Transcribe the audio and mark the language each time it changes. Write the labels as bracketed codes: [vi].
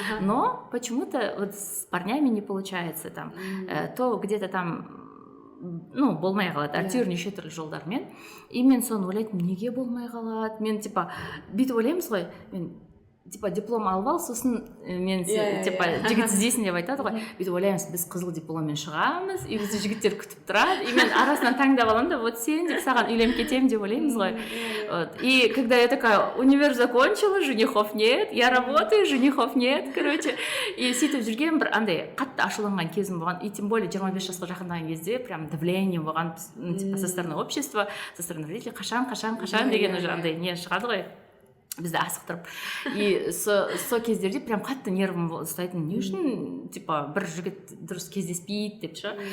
[ru] Но почему-то вот с парнями не получается там. То где-то там [kk] болмай қалады, әйтеуір неше түрлі жолдармен. И мен соны ойлайтын, неге болмай қалады? Мен бүйтіп ойлаймыз ғой, мен диплом алып ал, сосын мен жігіт іздейсің деп айтады ғой. Бүйтіп ойлаймыз, біз қызыл дипломмен шығамыз, и бізді жігіттер күтіп тұрады, и мен арасынан таңдап аламын да, вот сен деп саған үйленіп кетемін деп ойлаймыз ғой. [ru] И когда я такая, универ закончила, женихов нет, я работаю, женихов нет, короче. [kk] И сөйтіп жүрген бір андай қатты ашуланған кезім болған, [ru] и тем более [kk] 25 жасқа жақындаған кезде прям давление болған, [ru] со стороны общества, со стороны родителей, [kk] қашан деген уже андай не шығады ғой. бізді асықтырып. И со кездерде прям қатты нервім ұстайтын, не үшін типа бір жігіт дұрыс кездеспейді деп ше.